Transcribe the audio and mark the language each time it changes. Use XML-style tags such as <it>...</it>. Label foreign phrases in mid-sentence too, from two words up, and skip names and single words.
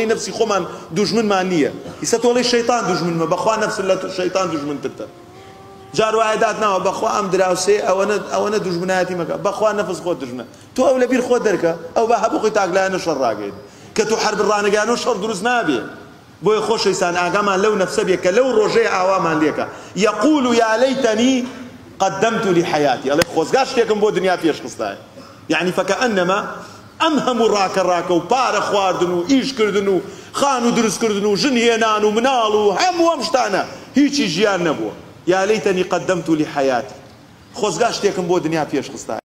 <ckb>نەفسی خۆمان دوژمنمان نییە ئیسە تۆڵی شەیطان دوژمنمە بەخوا نەفس لە شەیطان دوژمنترتە جار وایە داتناوە بەخوا ئەم دراوسێ ئەوەنە دوژمنایەتی مەکە بەخوا نەفس خۆت دوژمنە تۆ ئەو لەبیر خۆت دەرکە ئەو بە هەبوو خۆی تاکلایەنە شەڕ ڕاگەین کە تۆ حرب ڕانەگەیانەوە شەڕ دروست نابێ بۆیە خۆشەویستان ئاگامان لەو نەفسە بێ کە لەو ڕۆژەیە ئاوامان لێکە یەقول</ckb> <ar>یا لەیتەنی قدمت لحياتي الله</ar> <ckb>خۆزگا شتێکم بۆ دنیا پێشخستایە یعنی فەکەئەنەما ئەم هەموو ڕاکە و پارە خواردن و ئیشکردن و خان و دروستکردن و ژن هێنان و مناڵ و هەموو ئەم شتانە هیچی ژیان نەبووە</ckb> <ar>یا لەیتەنی قدمت لحياتي</ar> <ckb>خۆزگا شتێکم بۆ دنیا پێشخستایە</ckb>